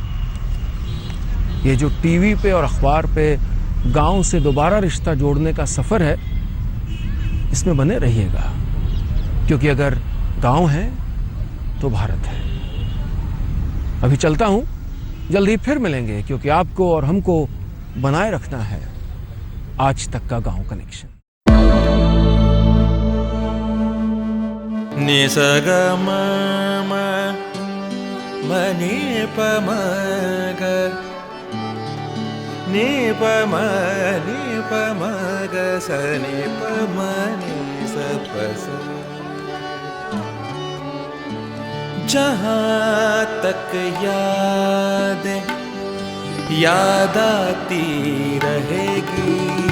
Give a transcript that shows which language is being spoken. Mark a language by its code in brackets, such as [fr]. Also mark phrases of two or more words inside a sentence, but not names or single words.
[hi] ये जो टीवी पे और अखबार पे गांव से दोबारा रिश्ता जोड़ने का सफ़र है, इसमें बने रहिएगा, क्योंकि अगर गांव है तो भारत है। अभी चलता हूं, जल्द ही फिर मिलेंगे, क्योंकि आपको और हमको बनाए रखना है आज तक का गांव कनेक्शन। नि स ग म म नि प म ग नि प म ग स नि प म नि स प स। जहाँ तक याद आती रहेगी